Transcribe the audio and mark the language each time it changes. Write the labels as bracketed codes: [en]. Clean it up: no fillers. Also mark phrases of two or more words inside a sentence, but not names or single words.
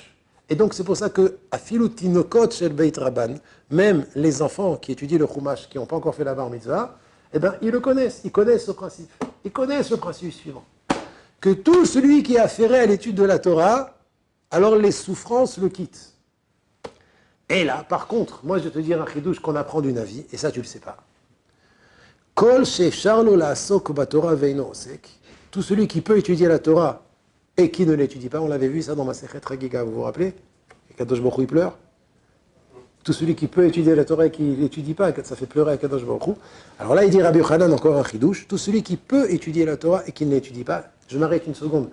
[fr] Et donc c'est pour ça que [he] אפילו תינוקות של בית רבן, [fr] même les enfants qui étudient le Chumash, qui n'ont pas encore fait la [he] בר מצוה, [fr] eh ben, ils le connaissent, ils connaissent ce principe. Ils connaissent le principe suivant. Que tout celui qui est affairé à l'étude de la Torah, alors les souffrances le quittent. Et là, par contre, moi je vais te dire un chidouche qu'on apprend du Navi, et ça tu ne le sais pas. [he] כל שאפשר לו לעסוק בתורה ואינו עוסק, [fr] tout celui qui peut étudier la Torah et qui ne l'étudie pas, on l'avait vu ça dans Masechet Chagiga, vous vous rappelez? Et Kadosh Baruch Hu, il pleure. Tout celui qui peut étudier la Torah et qui ne l'étudie pas, ça fait pleurer à Kadosh Baruch Hu. Alors là, il dit Rabbi Yochanan, encore un chidouche, tout celui qui peut étudier la Torah et qui ne l'étudie pas, je m'arrête une seconde.